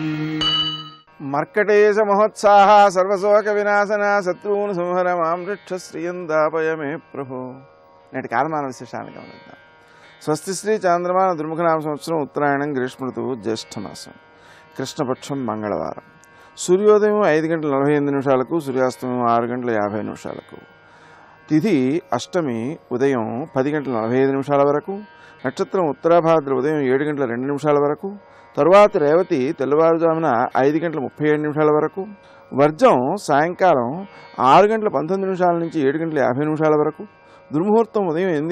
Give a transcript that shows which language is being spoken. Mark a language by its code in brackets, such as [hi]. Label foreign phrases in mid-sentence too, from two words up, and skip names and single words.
[sa] मर्कटेश महोत्साह सर्वशोक विनाशना शत्रून् संहर मां रक्ष श्रियं दापय मे प्रभो। [te] నేటి కాలమాన విశేషాన్ని గమనిద్దాం. స్వస్తి శ్రీ చాంద్రమాన దుర్ముఖనామ సంవత్సరం ఉత్తరాయణం గ్రీష్మ ఋతువు జ్యేష్ఠమాసం కృష్ణపక్షం మంగళవారం. సూర్యోదయం 5:48 సూర్యాస్తమయం 6:50 తిథి అష్టమి ఉదయం 10:45 వరకు, నక్షత్రం ఉత్తరాభాద్ర ఉదయం 7:02 వరకు, తరువాత రేవతి తెల్లవారుజామున 5:37 వరకు, వర్జం సాయంకాలం 6:19 నుంచి 7:50 వరకు, దుర్ముహూర్తం ఉదయం